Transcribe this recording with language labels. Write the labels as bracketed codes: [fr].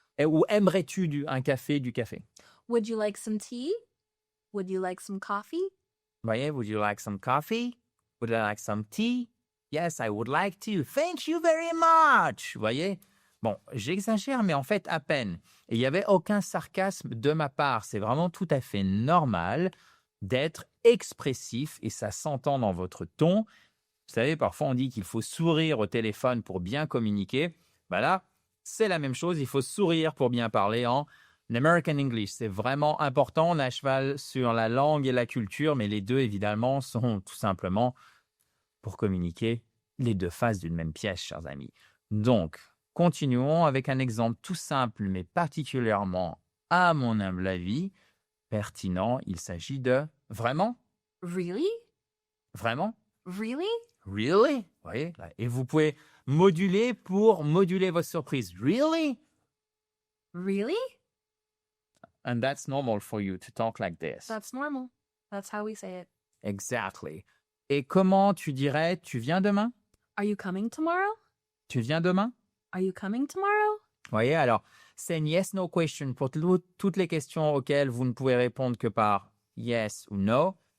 [fr] Ou aimerais-tu un café, du café? [en] Would you like some tea? Would you like some coffee? [fr] Voyez, [en] would you like some coffee? Would I like some tea? Yes, I would like to. Thank you very much. [fr] Voyez? Bon, j'exagère, mais en fait, à peine. Et il n'y avait aucun sarcasme de ma part. C'est vraiment tout à fait normal d'être expressif et ça s'entend dans votre ton. Vous savez, parfois on dit qu'il faut sourire au téléphone pour bien communiquer. Ben là, c'est la même chose. Il faut sourire pour bien parler en American English. C'est vraiment important. On est à cheval sur la langue et la culture, mais les deux, évidemment, sont tout simplement pour communiquer les deux faces d'une même pièce, chers amis. Donc, continuons avec un exemple tout simple, mais particulièrement, à mon humble avis, pertinent. Il s'agit de vraiment? [en] Really? [fr] Vraiment? [en] Really? Really? [fr] Vous voyez? Et vous pouvez moduler pour moduler votre surprise. [en] Really? Really? And that's normal for you to talk like this. That's normal. That's how we say it. Exactly. [fr] Et comment tu dirais, tu viens demain? [en] Are you coming tomorrow? [fr] Tu viens demain? [en] Are you coming tomorrow? [fr] Vous voyez, alors, c'est une yes-no question pour toutes les questions auxquelles vous ne pouvez répondre que par yes ou no.